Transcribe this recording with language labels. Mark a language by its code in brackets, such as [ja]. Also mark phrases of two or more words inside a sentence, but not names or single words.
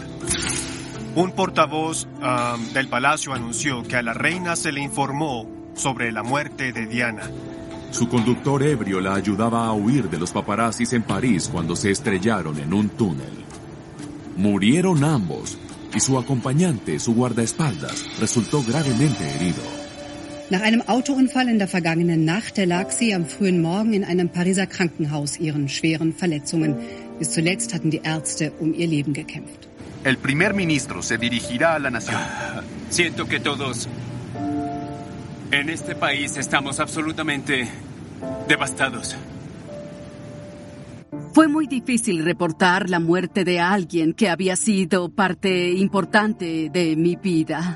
[es] Un portavoz del palacio anunció que a la reina se le informó sobre la muerte de Diana. Su conductor ebrio la ayudaba a huir de los paparazzis en París cuando se estrellaron en un túnel. Murieron ambos y su acompañante, su guardaespaldas, resultó gravemente herido. [de] Nach einem Autounfall in der vergangenen Nacht erlag sie am frühen Morgen in einem Pariser Krankenhaus ihren schweren Verletzungen. Bis zuletzt hatten die Ärzte ihr Leben gekämpft. [es] El primer ministro se dirigirá a la nación. Siento que todos en este país estamos absolutamente devastados. Fue muy difícil reportar la muerte de alguien que había sido parte importante de mi vida.